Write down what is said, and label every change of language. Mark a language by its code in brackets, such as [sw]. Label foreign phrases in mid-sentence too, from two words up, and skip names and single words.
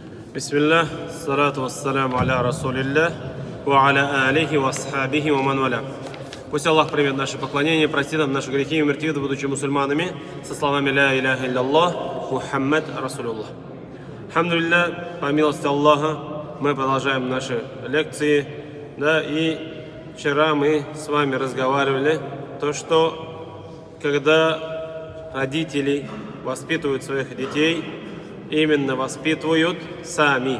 [ar] بسم الله الصلاة والسلام على رسول الله وعلى آله وأصحابه ومن والاه. [ru] Пусть Аллах примет наши поклонения, простит нам наши грехи и умертвит, будучи мусульманами, со словами [ar] لا إله إلا الله محمد رسول الله. [ru] Алхамдулилля, по милости Аллаха, мы продолжаем наши лекции, и вчера мы с вами разговаривали, то что когда родители воспитывают своих детей, именно воспитывают сами.